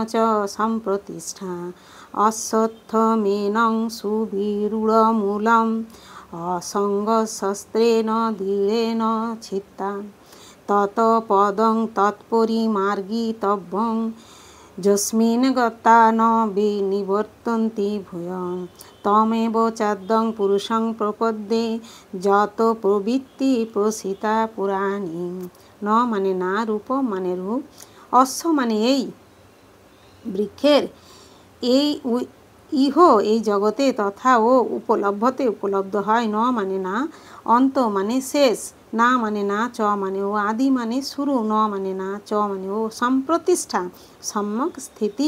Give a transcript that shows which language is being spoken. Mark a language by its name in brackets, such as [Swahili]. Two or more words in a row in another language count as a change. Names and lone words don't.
[Sanskrit] च सम्प्रतिष्ठा अश्वत्थमेनं सुविरूढमूलम् असङ्गशस्त्रेण दृढेन चित्ता तत्पदं तत्परिमार्गितव्यं यस्मिन् गता न विनिवर्तन्ति भूयः तमेव चाद्यं पुरुषं प्रपद्ये যত প্রবৃত্তি প্রসিতা পুরাণী। [Bangla] ন মানে না, রূপ মানে রূপ, অশ্ব মানে এই বৃক্ষের, এই ইহ এই জগতে, তথা ও উপলব্ধতে উপলব্ধ হয়। ন মানে না, অন্ত মানে শেষ, না মানে না, চ মানে ও, আদি মানে শুরু, ন মানে না, চ মানে ও, সম্প্রতিষ্ঠা সম্যক স্থিতি,